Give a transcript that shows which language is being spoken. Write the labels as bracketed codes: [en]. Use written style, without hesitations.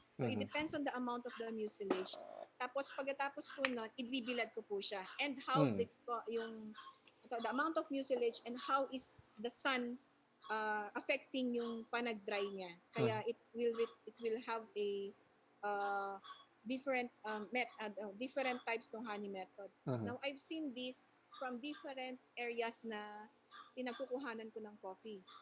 [en] So, it depends on the amount of the mucilage. [tl] Tapos, pagkatapos po nun, ibibilad ko po siya. [en] And how the amount of mucilage and how is the sun affecting [tl] yung panag-dry niya. [en] Kaya it will have a different different types ng honey method. Now, I've seen this from different areas na pinagkukuhanan ko ng coffee.